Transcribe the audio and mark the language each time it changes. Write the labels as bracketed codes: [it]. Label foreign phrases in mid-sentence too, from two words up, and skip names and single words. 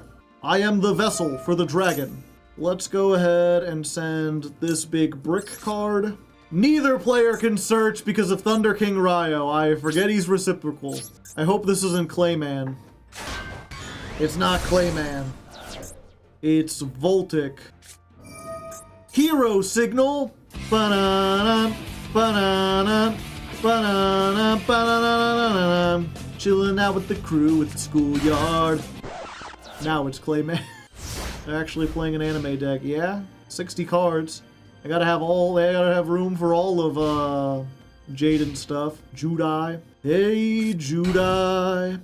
[en] I am the vessel for the dragon. Let's go ahead and send this big brick card. Neither player can search because of Thunder King Ryo. I forget he's reciprocal. I hope this isn't Clayman. It's not Clayman. It's Voltic. Hero Signal. Ba-na-na, ba-na-na, ba-na-na, ba-na-na-na-na-na. Chilling out with the crew at the schoolyard. Now it's Clayman. They're actually playing an anime deck. Yeah, 60 cards. I gotta have room for all of Jaden stuff. Judai. Hey Judai.